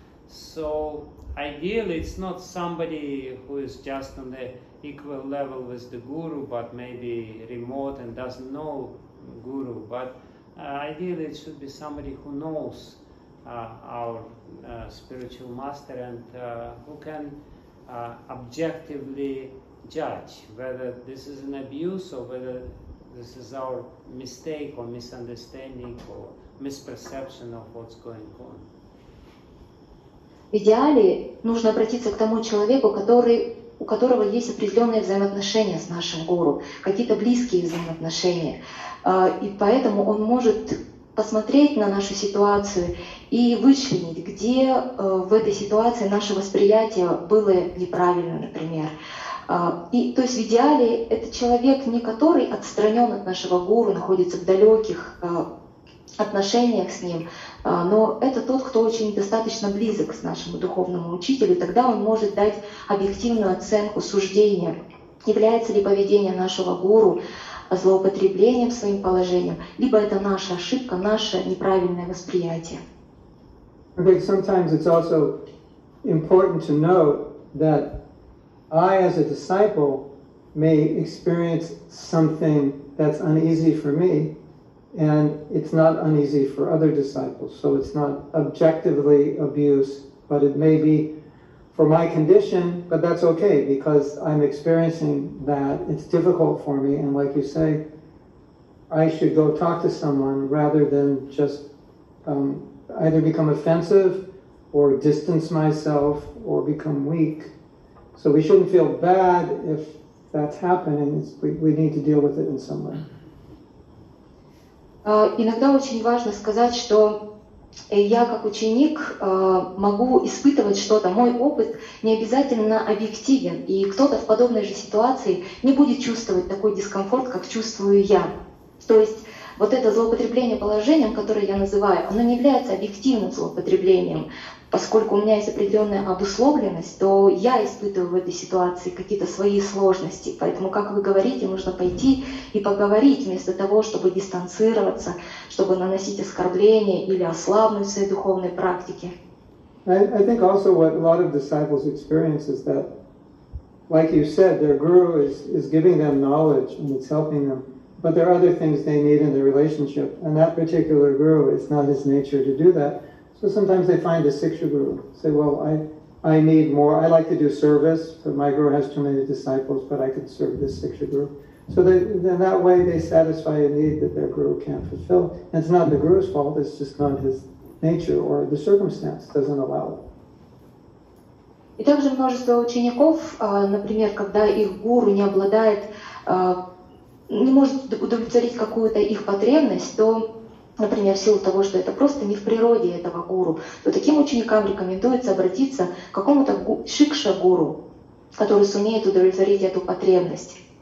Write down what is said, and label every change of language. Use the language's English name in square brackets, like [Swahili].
[English] So ideally it's not somebody who is just on the equal level with the Guru, but maybe remote and doesn't know Guru, but ideally it should be somebody who knows our spiritual master and who can objectively judge whether this is an abuse or whether this is our mistake or misunderstanding or misperception of what's going on. [Russian] В идеале нужно обратиться к тому человеку, у которого есть определенные взаимоотношения с нашим гуру, какие-то близкие взаимоотношения. И поэтому он может посмотреть на нашу ситуацию и вычленить, где в этой ситуации наше восприятие было неправильно, например. И, то есть в идеале это человек, не который отстранен от нашего гуру, находится в далеких отношениях с ним, но это тот, кто очень достаточно близок к нашему духовному учителю, тогда он может дать объективную оценку, суждение, является ли поведение нашего гуру злоупотреблением своим положением, либо это наша ошибка, наше неправильное восприятие. [English] I think sometimes it's also important to note that I, as a disciple, may experience something that's uneasy for me, and it's not uneasy for other disciples. So it's not objectively abuse, but it may be for my condition, but that's okay because I'm experiencing that. It's difficult for me, and like you say, I should go talk to someone rather than just either become offensive or distance myself or become weak. So we shouldn't feel bad if that's happening. We need to deal with it in some way. [Russian] Иногда очень важно сказать, что я как ученик могу испытывать что-то. Мой опыт не обязательно объективен, и кто-то в подобной же ситуации не будет чувствовать такой дискомфорт, как чувствую я. То есть вот это злоупотребление положением, которое я называю, оно не является объективным злоупотреблением. Поскольку у меня есть определенная обусловленность, то я испытываю в этой ситуации какие-то свои сложности. Поэтому, как вы говорите, нужно пойти и поговорить вместо того, чтобы дистанцироваться, чтобы наносить оскорбления или ослабнуть в своей духовной практике. [English] I think also what a lot of disciples experience is that, like you said, their guru is giving them knowledge and it's helping them, but there are other things they need in the relationship, and that particular guru, it's not his nature to do that. So sometimes they find a Siksha guru, say, well, I need more, I like to do service, but my guru has too many disciples, but I could serve this Siksha guru. So then that way they satisfy a need that their guru can't fulfill. And it's not the guru's fault, it's just not his nature or the circumstance doesn't allow it. [Russian] И также множество учеников, например, когда их гуру не обладает, не может удовлетворить какую-то их потребность, то например, в силу того, что это просто не в природе этого гуру, то таким ученикам рекомендуется обратиться к какому-то шикша-гуру, который сумеет удовлетворить эту потребность.